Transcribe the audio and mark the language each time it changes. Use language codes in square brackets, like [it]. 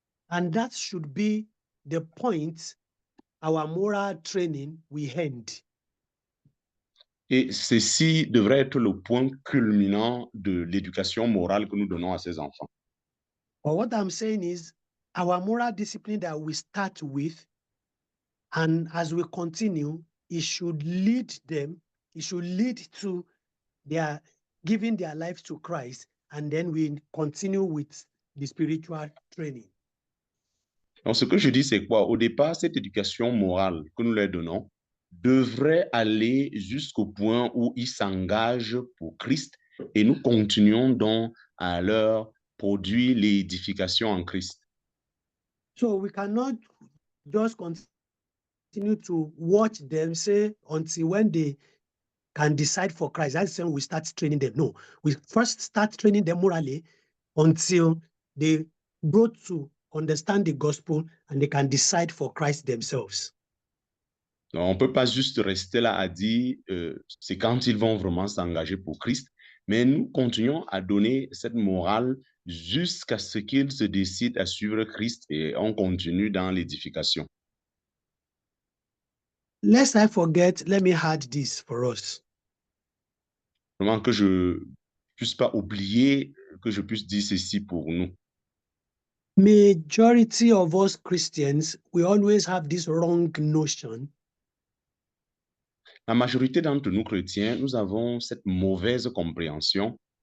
[en] And that should be the point our moral training we end. [fr] Et ceci devrait être le point culminant de l'éducation morale que nous donnons à ces enfants. [en] But what I'm saying is our moral discipline that we start with, and as we continue, it should lead them, it should lead to their giving their lives to Christ, and then we continue with the spiritual training. [fr] Donc, ce que je dis, c'est quoi? Au départ, cette éducation morale que nous leur donnons devrait aller jusqu'au point où ils s'engagent pour Christ et nous continuons donc à leur produire l'édification en Christ. [en] So we cannot just continue to watch them, say, until when they can decide for Christ. That's when we start training them. No, we first start training them morally until they grow to understand the gospel and they can decide for Christ themselves. [fr] Donc, on ne peut pas juste rester là à dire c'est quand ils vont vraiment s'engager pour Christ, mais nous continuons à donner cette morale jusqu'à ce qu'ils se décident à suivre Christ et on continue dans l'édification. [en] Lest I forget, let me add this for us. [fr] Vraiment que je ne puisse pas oublier, que je puisse dire ceci pour nous. [en] Majority of us Christians, we always have this wrong notion [fr] La majorité d'entre nous chrétiens, nous avons cette mauvaise compréhension